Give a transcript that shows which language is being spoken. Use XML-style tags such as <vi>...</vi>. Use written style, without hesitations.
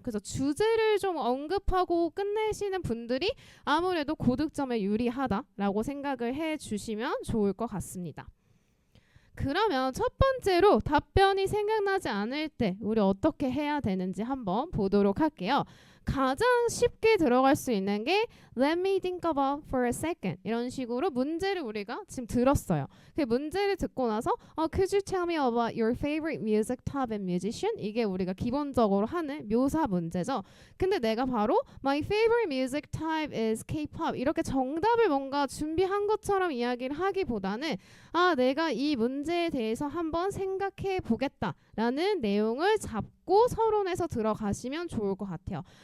<ko>그래서 주제를 좀 언급하고 끝내시는 분들이 아무래도 고득점에 유리하다라고 생각을 해주시면 좋을 것 같습니다. 그러면 첫 번째로 답변이 생각나지 않을 때 우리 어떻게 해야 되는지 한번 보도록 할게요. 가장 쉽게 들어갈 수 있는 게</ko> <en>Let me think about for a second</en> <ko>이런 식으로 문제를 우리가 지금 들었어요. 그 문제를 듣고 나서</ko> <en>Could you tell me about your favorite music type and musician?</en> <ko>이게 우리가 기본적으로 하는 묘사 문제죠. 근데 내가 바로</ko> <en>My favorite music type is K-pop</en> <ko>이렇게 정답을 뭔가 준비한 것처럼 이야기를 하기보다는 내가 이 문제에 대해서 한번 생각해 보겠다라는 내용을 잡고 서론에서 들어가시면 좋을 것 같아요.</ko>